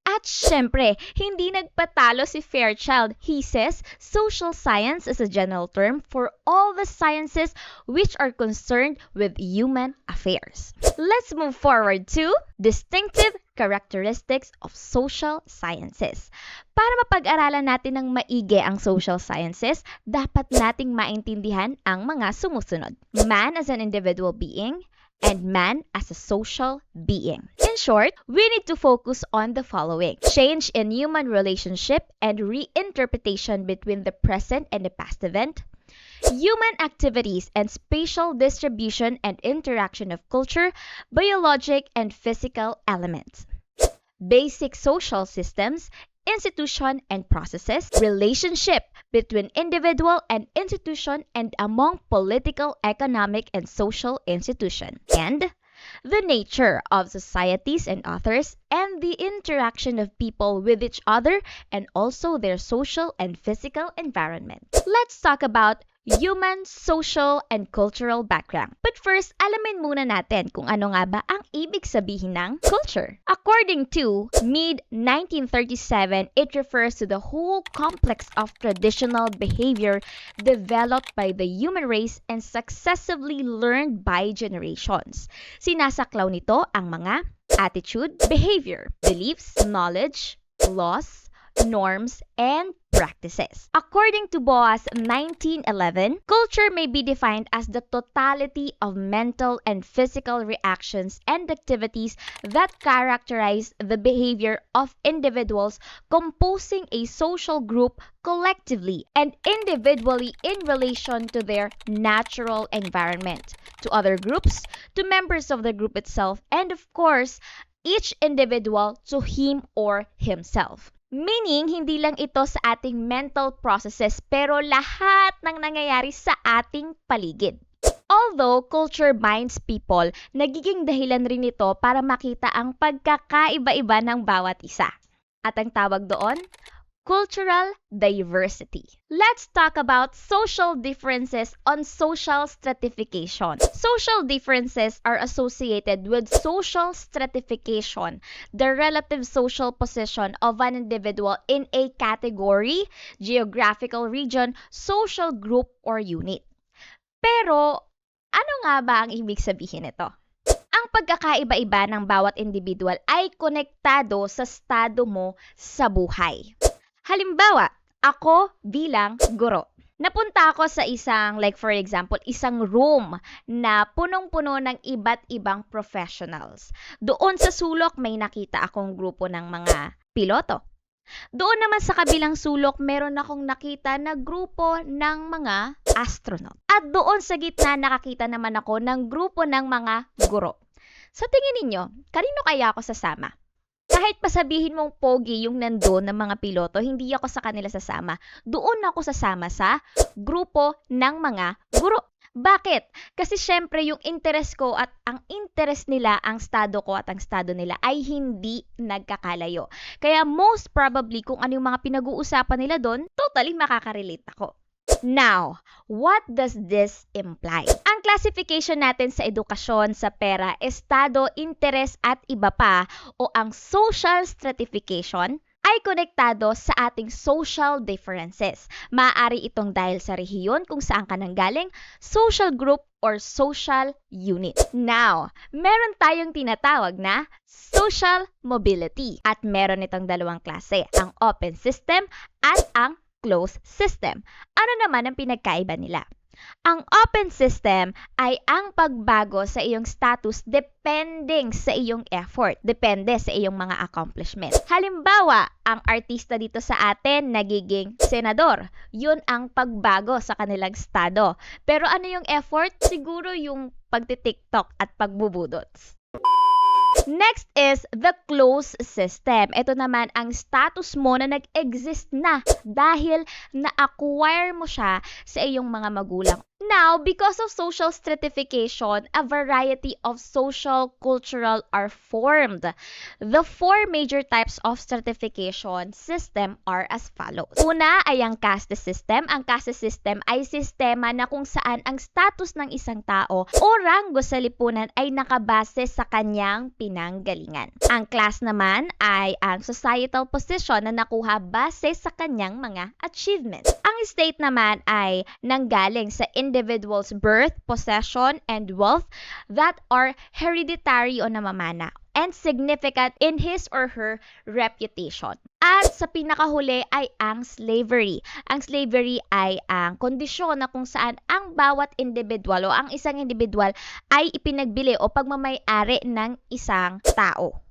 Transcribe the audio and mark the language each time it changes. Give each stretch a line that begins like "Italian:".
Filipino: At syempre, hindi nagpatalo si Fairchild.
English: He says, social science is a general term for all the sciences which are concerned with human affairs. Let's move forward to distinctive characteristics of social sciences.
Filipino: Para mapag-aralan natin ng maigi ang social sciences, dapat nating maintindihan ang mga sumusunod.
English: Man as an individual being, and man as a social being. In short, we need to focus on the following: change in human relationship and reinterpretation between the present and the past event, human activities and spatial distribution and interaction of culture, biologic and physical elements, basic social systems, institution and processes, relationship between individual and institution and among political, economic, and social institution, and the nature of societies and others, and the interaction of people with each other, and also their social and physical environment. Let's talk about human, social, and cultural background. But first,
Filipino: alamin muna natin kung ano nga ba ang ibig sabihin ng culture.
English: According to Mead 1937, it refers to the whole complex of traditional behavior developed by the human race and successively learned by generations.
Filipino: Sinasaklaw nito ang mga attitude, behavior, beliefs, knowledge, laws, norms, and practices.
English: According to Boas 1911, culture may be defined as the totality of mental and physical reactions and activities that characterize the behavior of individuals composing a social group collectively and individually in relation to their natural environment, to other groups, to members of the group itself, and of course, each individual to him or himself.
Filipino: Meaning, hindi lang ito sa ating mental processes pero lahat ng nangyayari sa ating paligid.
English: Although culture binds people,
Filipino: nagiging dahilan rin ito para makita ang pagkakaiba-iba ng bawat isa. At ang tawag doon, cultural diversity.
English: Let's talk about social differences on social stratification. Social differences are associated with social stratification, the relative social position of an individual in a category, geographical region, social group, or unit.
Filipino: Pero, ano nga ba ang ibig sabihin nito? Ang pagkakaiba-iba ng bawat individual ay konektado sa estado mo sa buhay. Halimbawa, ako bilang guro. Napunta ako sa isang,
English: like for example,
Filipino: isang room na punong-puno ng iba't ibang professionals. Doon sa sulok may nakita akong grupo ng mga piloto. Doon naman sa kabilang sulok, meron akong nakita na grupo ng mga astronaut. At doon sa gitna, nakakita naman ako ng grupo ng mga guro. Sa tingin ninyo, kanino kaya ako sasama? Kahit pasabihin mong pogi yung nandoon ng mga piloto, hindi ako sa kanila sasama. Doon ako sasama sa grupo ng mga guro. Bakit? Kasi syempre yung interest ko at ang interest nila, ang estado ko at ang estado nila ay hindi nagkakalayo. Kaya
English: most probably
Filipino: kung ano yung mga pinag-uusapan nila doon, totally makaka-relate ako.
English: Now, what does this imply?
Filipino: Ang classification natin sa edukasyon, sa pera, estado, interes at iba pa o ang social stratification ay konektado sa ating social differences. Maaari itong dahil sa rehiyon kung saan ka nanggaling,
English: social group or social unit.
Filipino: Now, meron tayong tinatawag na social mobility at meron itong dalawang klase, ang open system at ang closed system. Ano naman ang pinagkaiba nila? Ang open system ay ang pagbago sa iyong status depending sa iyong effort, depende sa iyong mga accomplishment. Halimbawa, ang artista dito sa atin nagiging senador. Yun ang pagbago sa kanilang estado. Pero ano yung effort? Siguro yung pagti-TikTok at pagbubudots.
English: Next is the closed system.
Filipino: Ito naman ang status mo na nag-exist na dahil na-acquire mo siya sa iyong mga magulang.
English: Now, because of social stratification, a variety of social, cultural are formed. The four major types of stratification system are as follows.
Filipino: Una ay ang caste system. Ang caste system ay sistema na kung saan ang status ng isang tao o ranggo sa lipunan ay nakabase sa kanyang pinanggalingan. Ang class naman ay ang societal position na nakuha base sa kanyang mga achievements. Ang state naman ay nanggaling sa
English: individual's birth, possession, and wealth that are hereditary
Filipino: o namamana
English: and significant in his or her reputation.
Filipino: At sa pinakahuli ay ang slavery. Ang slavery ay ang kondisyon na kung saan ang bawat individual o ang isang individual ay ipinagbili o pagmamay-ari ng isang tao.